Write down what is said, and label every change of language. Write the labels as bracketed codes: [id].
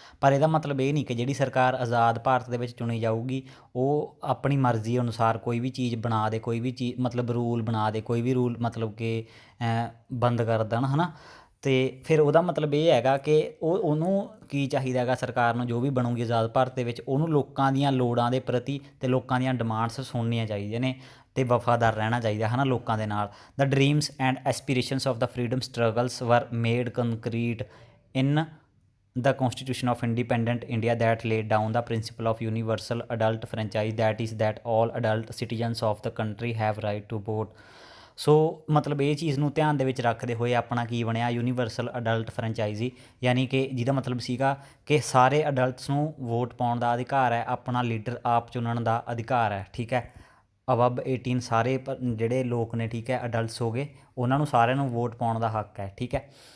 [pa] ਪਰ ਇਹਦਾ ਮਤਲਬ ਇਹ ਨਹੀਂ ਕਿ ਜਿਹੜੀ ਸਰਕਾਰ ਆਜ਼ਾਦ ਭਾਰਤ ਦੇ ਵਿੱਚ ਚੁਣੀ ਜਾਊਗੀ ਉਹ ਆਪਣੀ ਮਰਜ਼ੀ ਅਨੁਸਾਰ ਕੋਈ ਵੀ ਚੀਜ਼ ਬਣਾ ਦੇ, ਕੋਈ ਵੀ ਚੀਜ਼ ਮਤਲਬ ਰੂਲ ਬਣਾ ਦੇ, ਕੋਈ ਵੀ ਰੂਲ ਮਤਲਬ ਕਿ ਬੰਦ ਕਰ ਦੇਣ, ਹੈ ਨਾ। ਅਤੇ ਫਿਰ ਉਹਦਾ ਮਤਲਬ ਇਹ ਹੈਗਾ ਕਿ ਉਹਨੂੰ ਕੀ ਚਾਹੀਦਾ ਹੈਗਾ, ਸਰਕਾਰ ਨੂੰ ਜੋ ਵੀ ਬਣੂਗੀ ਆਜ਼ਾਦ ਭਾਰਤ ਦੇ ਵਿੱਚ, ਉਹਨੂੰ ਲੋਕਾਂ ਦੀਆਂ ਲੋੜਾਂ ਦੇ ਪ੍ਰਤੀ ਅਤੇ ਲੋਕਾਂ ਦੀਆਂ ਡਿਮਾਂਡਸ ਸੁਣਨੀਆਂ ਚਾਹੀਦੀਆਂ ਨੇ ਅਤੇ ਵਫਾਦਾਰ ਰਹਿਣਾ ਚਾਹੀਦਾ, ਹੈ ਨਾ, ਲੋਕਾਂ ਦੇ ਨਾਲ। [en] The dreams and aspirations of the freedom struggles were made concrete in the constitution of independent India that laid down the principle of universal adult franchise, that is that all adult citizens of the country have right to vote। [pa] ਸੋ ਮਤਲਬ ਇਹ ਚੀਜ਼ ਨੂੰ ਧਿਆਨ ਦੇ ਵਿੱਚ ਰੱਖਦੇ ਹੋਏ ਆਪਣਾ ਕੀ ਬਣਿਆ, ਯੂਨੀਵਰਸਲ ਅਡਲਟ ਫਰੈਂਚਾਈਜ਼ੀ, ਯਾਨੀ ਕਿ ਜਿਹਦਾ ਮਤਲਬ ਸੀਗਾ ਕਿ ਸਾਰੇ ਅਡਲਟਸ ਨੂੰ ਵੋਟ ਪਾਉਣ ਦਾ ਅਧਿਕਾਰ ਹੈ, ਆਪਣਾ ਲੀਡਰ ਆਪ ਚੁਣਨ ਦਾ ਅਧਿਕਾਰ ਹੈ, ਠੀਕ ਹੈ। ਅਬਵ 18 ਸਾਰੇ ਜਿਹੜੇ ਲੋਕ ਨੇ, ਠੀਕ ਹੈ, ਅਡਲਟਸ ਹੋ ਗਏ, ਉਹਨਾਂ ਨੂੰ ਸਾਰਿਆਂ ਨੂੰ ਵੋਟ ਪਾਉਣ ਦਾ ਹੱਕ ਹੈ, ਠੀਕ ਹੈ।